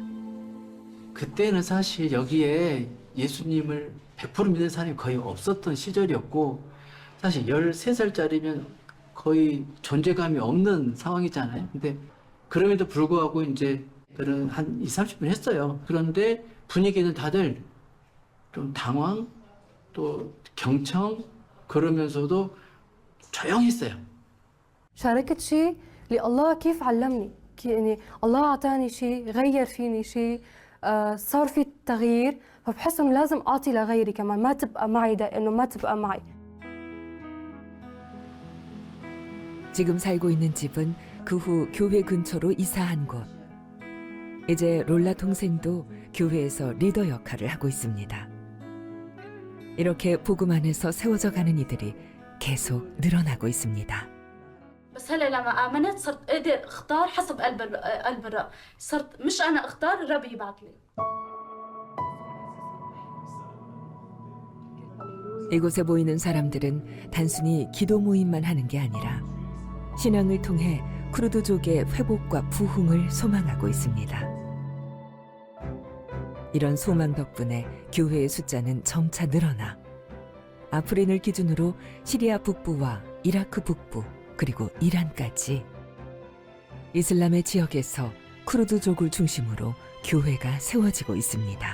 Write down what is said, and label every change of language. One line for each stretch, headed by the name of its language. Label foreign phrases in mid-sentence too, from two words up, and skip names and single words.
Korean: 그때는 사실 여기에 예수님을 100% 믿는 사람이 거의 없었던 시절이었고 사실 13살짜리면 거의 존재감이 없는 상황이잖아요. 근데 그럼에도 불구하고 이제 그런 한 20-30분 했어요. 그런데 분위기는 다들 좀 당황 또 경청 그러면서도 조용했어요.
Arabic: شاركت شيء اللي الله كيف علمني، يعني الله أعطاني شيء، غير فيني شيء، صار في تغيير، فبحس إنه لازم أعطي لغيري كمان، ما تبقى معي إنه ما تبقى معي.
Korean: 지금 살고 있는 집은 그 후 교회 근처로 이사한 곳. 이제 롤라 동생도 교회에서 리더 역할을 하고 있습니다. 이렇게 복음 안에서 세워져 가는 이들이 계속 늘어나고 있습니다.
Arabic: بس هلا لما آمنت صرت أقدر أختار حسب قلب الرب، صرت مش أنا أختار، الرب يبعث لي.
Korean: 이곳에 모이는 사람들은 단순히 기도 모임만 하는 게 아니라 신앙을 통해 쿠르드족의 회복과 부흥을 소망하고 있습니다. 이런 소망 덕분에 교회의 숫자는 점차 늘어나 아프린을 기준으로 시리아 북부와 이라크 북부 그리고 이란까지 이슬람의 지역에서 쿠르드족을 중심으로 교회가 세워지고 있습니다.